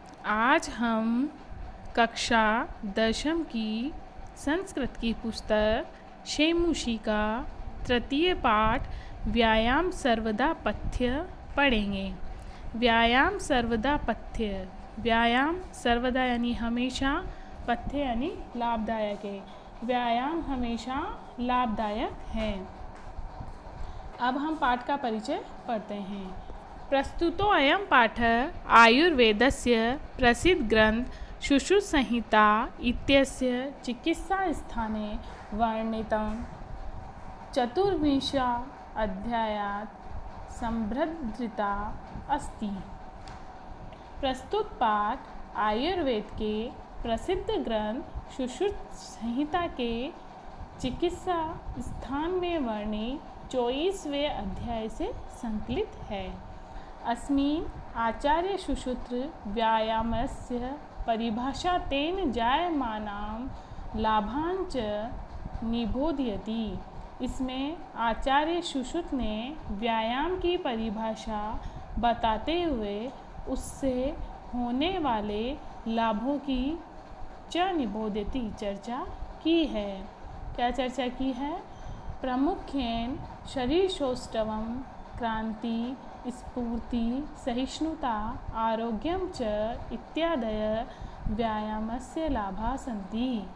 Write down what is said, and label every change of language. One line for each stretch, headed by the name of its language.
Hindi: आज हम कक्षा 10वीं की संस्कृत की पुस्तक शेमुषी का तृतीय पाठ व्यायाम सर्वदा पथ्य पढ़ेंगे। व्यायाम सर्वदा पथ्य, व्यायाम सर्वदा यानी हमेशा, पथ्य यानी लाभदायक है। व्यायाम हमेशा लाभदायक है। अब हम पाठ का परिचय पढ़ते हैं।
Sanskrit: प्रस्तुतो अयं पाठः आयुर्वेदस्य प्रसिद्धग्रन्थ सुश्रुतसंहिता इत्यस्य चिकित्सास्थाने वर्णितं चतुर्विंशः अध्यायात् संबद्धिता अस्ति।
Hindi: प्रस्तुत पाठ आयुर्वेद के प्रसिद्ध ग्रंथ सुश्रुत संहिता के चिकित्सा स्थान में वर्णित 24वें अध्याय से संकलित है।
Sanskrit: अस्मिन् आचार्य सुश्रुत व्यायामस्य परिभाषा तेन जायमानां लाभान् च निबोधयति।
Hindi: इसमें आचार्य सुश्रुत ने व्यायाम की परिभाषा बताते हुए उससे होने वाले लाभों की
Sanskrit: च निबोधयति
Hindi: चर्चा की है। क्या चर्चा की है?
Sanskrit: प्रमुखेन शरीरसौष्ठवं, क्रांति, स्फूर्ति, सहिष्णुता, आरोग्यम च इत्यादय व्यायामस्य लाभा सन्ति।